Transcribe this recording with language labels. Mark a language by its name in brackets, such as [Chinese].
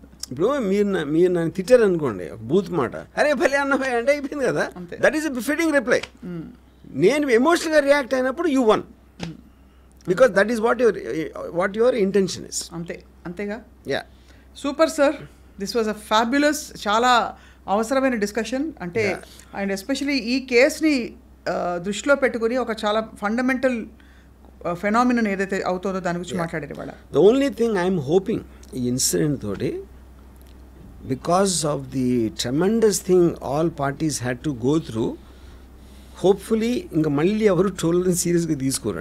[Telugu] ఇప్పుడు మీరు నన్ను తిట్టారు అనుకోండి ఒక బూత్ మాట, అరే భలే అన్నపై అంటే అయిపోయింది కదా. [English] That is a befitting reply. [Telugu] నేను ఎమోషనల్గా రియాక్ట్ అయినప్పుడు [English] You won, because that is what your intention is. [Telugu] అంతేగా. Super [English] sir, this was a fabulous, [Telugu] చాలా అవసరమైన [English] Discussion. [Telugu] అంటే అండ్ ఎస్పెషలీ ఈ కేస్ని దృష్టిలో పెట్టుకుని ఒక చాలా ఫండమెంటల్ ఫెనామినన్ ఏదైతే అవుతుందో దాని గురించి మాట్లాడారు ఇవాళ. [English] the only thing I'm hoping ఈ incident తోటి, because of the tremendous thing all parties had to go through, [Telugu] hopefully ఇంకా మళ్ళీ ఎవరు ట్రోల్ని సీరియస్గా తీసుకోరు.